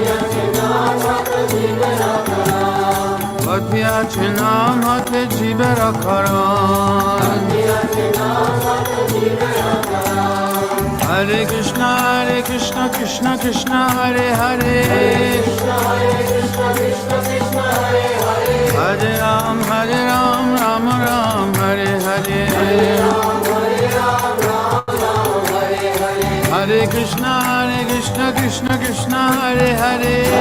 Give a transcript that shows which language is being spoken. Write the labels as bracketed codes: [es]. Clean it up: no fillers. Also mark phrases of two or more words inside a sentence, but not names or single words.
[bn] বধি আছে নাম হাতে জীবের কারণ [sa] হরে কৃষ্ণ কৃষ্ণ কৃষ্ণ হরে হরে হরে রাম রাম রাম হরে হরে Hare Krishna Krishna Krishna Hare Hare